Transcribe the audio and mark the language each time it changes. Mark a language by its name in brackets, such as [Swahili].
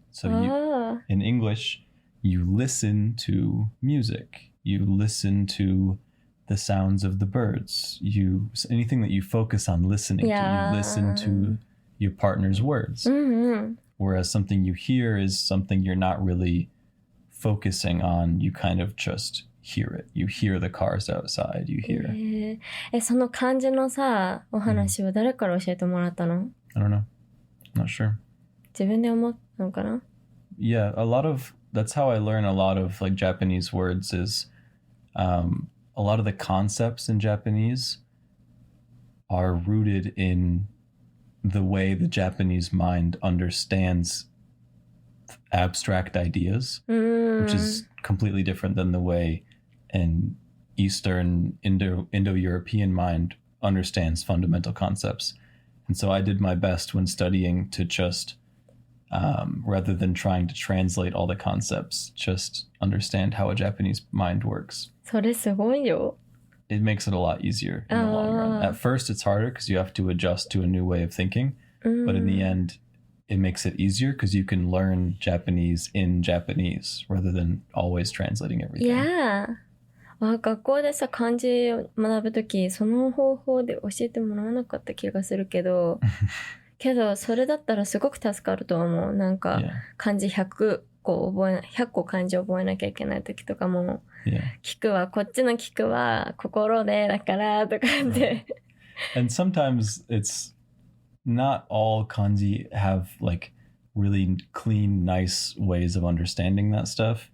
[English] So in English, you listen to music, you listen to the sounds of the birds, anything that you focus on listening to, you listen to your partner's words. Whereas something you hear is something you're not really focusing on, you kind of just hear it. You hear the cars outside, you hear. [Japanese] その漢字のさ、お話は誰から教えてもらったの？ [English] I don't know. Not sure. [Japanese] 自分で思ったのかな？ [English] Yeah, that's how I learn a lot of like Japanese words is a lot of the concepts in Japanese are rooted in the way the Japanese mind understands abstract ideas, which is completely different than the way an Eastern Indo-European mind understands fundamental concepts. And so I did my best when studying to just, rather than trying to translate all the concepts, just understand how a Japanese mind works. [Japanese] それすごいよ。 [English] It makes it a lot easier in the long run. At first, it's harder because you have to adjust to a new way of thinking. But in the end, it makes it easier because you can learn Japanese in Japanese rather than always translating everything. Yeah. [Japanese] 学校でさ、漢字を学ぶとき、その方法で教えてもらわなかった気がするけど、それだったらすごく助かると思う。なんか、漢字100個漢字覚えなきゃいけないときとかも、聞くわ、こっちの聞くは心でだからとかって。 [English] And sometimes it's not all kanji have like really clean, nice ways of understanding that stuff.